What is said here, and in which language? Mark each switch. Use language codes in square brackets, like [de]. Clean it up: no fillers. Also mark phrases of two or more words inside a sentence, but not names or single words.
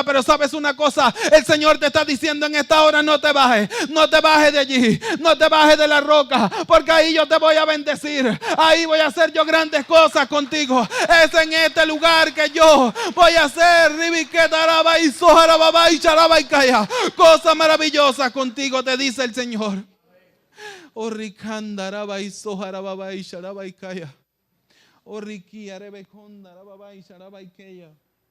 [es] Pero sabes una cosa, el Señor te está diciendo en esta hora: no te bajes, no te bajes de allí, no te bajes de la roca, porque ahí yo te voy a bendecir, ahí voy a hacer yo grandes cosas contigo. Es en este lugar que yo voy a hacer cosas maravillosas contigo, te dice el Señor. Oh, Rikandaraba y Soharababa y Sharabaikaya. Oh, Riki Arebekondarababa y Sharabaikaya.